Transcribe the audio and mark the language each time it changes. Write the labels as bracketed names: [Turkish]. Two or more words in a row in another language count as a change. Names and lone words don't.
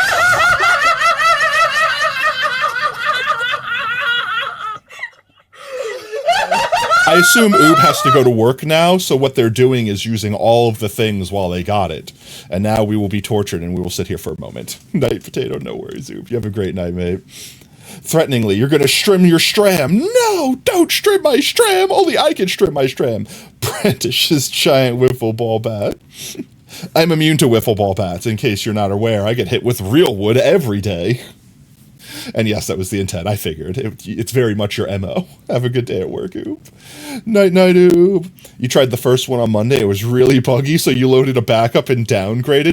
[English] I assume Oob has to go to work now, so what they're doing is using all of the things while they got it. And now we will be tortured and we will sit here for a moment. Night, Potato, no worries, Oob. You have a great night, mate. Threateningly, you're gonna strim your stram. No, don't strim my stram. Only I can strim my stram. Brandish's giant wiffle ball bat. I'm immune to wiffle ball bats, in case you're not aware. I get hit with real wood every day. And yes, that was the intent. I figured. It's very much your MO. Have a good day at work, Oob. Night, night, Oob. You tried the first one on Monday. It was really buggy, so you loaded a backup and downgraded.